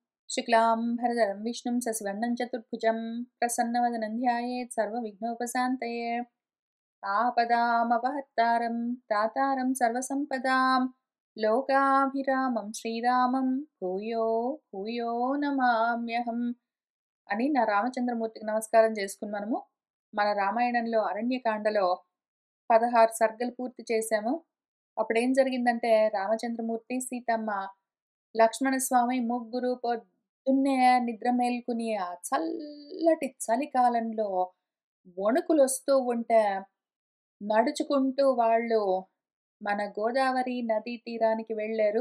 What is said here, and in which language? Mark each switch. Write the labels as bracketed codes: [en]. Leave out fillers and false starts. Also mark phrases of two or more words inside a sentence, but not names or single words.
[sa] शुक्लाम्भरधरं विष्णुं शशिवर्णं चतुर्भुजं प्रसन्नवदनं ध्यायेत् सर्वविघ्नोपशान्तये। आपदामपहर्तारं दातारं सर्वसम्पदां लोकाभिरामं శ్రీరామం భూయో భూయో నమామ్యహం [te] అని నా రామచంద్రమూర్తికి నమస్కారం చేసుకుని మన రామాయణంలో అరణ్యకాండలో 16 సర్గలు పూర్తి చేశాము. అప్పుడేం జరిగిందంటే రామచంద్రమూర్తి, సీతమ్మ, లక్ష్మణస్వామి ముగ్గురు పొద్దున్నే నిద్ర మేల్కుని ఆ చల్లటి చలికాలంలో వణుకులొస్తూ ఉంటే నడుచుకుంటూ వాళ్ళు మన గోదావరి నదీ తీరానికి వెళ్ళారు.